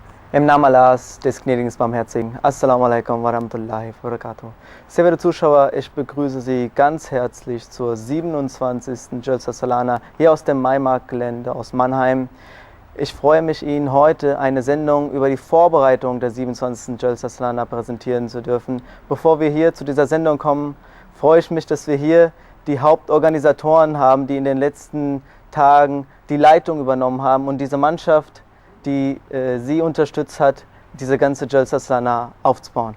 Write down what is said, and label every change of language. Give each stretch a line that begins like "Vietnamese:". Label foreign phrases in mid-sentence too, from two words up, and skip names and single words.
German: Im Namen Allahs, des gnädigen, des barmherzigen.
Arabic: السلام عليكم ورحمة الله وبركاته.
German: Sehr verehrte Zuschauer, ich begrüße Sie ganz herzlich zur 27. Jalsa Salana hier aus dem Maimarkt-Gelände aus Mannheim. Ich freue mich, Ihnen heute eine Sendung über die Vorbereitung der 27. Jalsa Salana präsentieren zu dürfen. Bevor wir hier zu dieser Sendung kommen, freue ich mich, dass wir hier die Hauptorganisatoren haben, die in den letzten Tagen die Leitung übernommen haben und diese Mannschaft, die sie unterstützt hat, diese ganze Jalsa Salana aufzubauen.